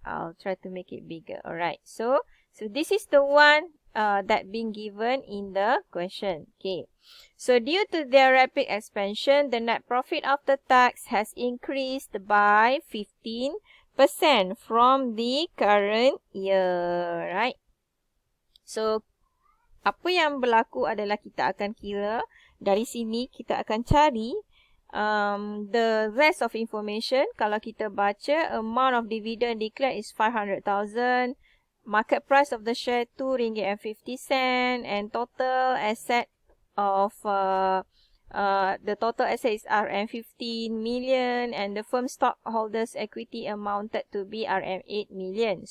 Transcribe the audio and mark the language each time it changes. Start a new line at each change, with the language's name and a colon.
English: I'll try to make it bigger. Alright, so this is the one that been given in the question. Okay, so due to their rapid expansion, the net profit after tax has increased by 15% from the current year, right?
Malay: So, apa yang berlaku adalah kita akan kira dari sini, kita akan cari
English: the rest of information.
Malay: Kalau kita baca,
English: amount of dividend declared is 500,000, market price of the share RM2.50, and total asset of the total asset is RM 15 million and the firm stockholders equity amounted to be RM 8 million.